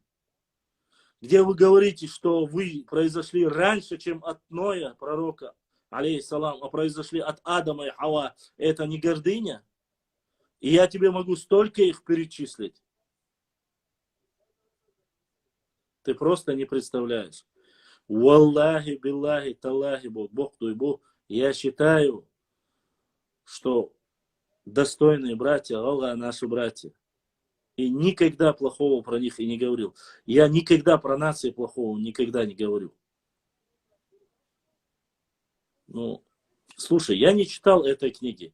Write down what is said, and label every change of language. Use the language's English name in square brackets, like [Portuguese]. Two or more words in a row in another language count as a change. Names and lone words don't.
[Russian] Где вы говорите, что вы произошли раньше, чем от Ноя, пророка, алейхиссалам, а произошли от Адама и Хава, это не гордыня? И я тебе могу столько их перечислить. Ты просто не представляешь. [Arabic] والله، بالله، تالله, [Russian] Бог твой Бог. Я считаю, что достойные братья, Аллах, наши братья. И никогда плохого про них и не говорил. Я никогда про нации плохого никогда не говорю. Ну, слушай, я не читал этой книги.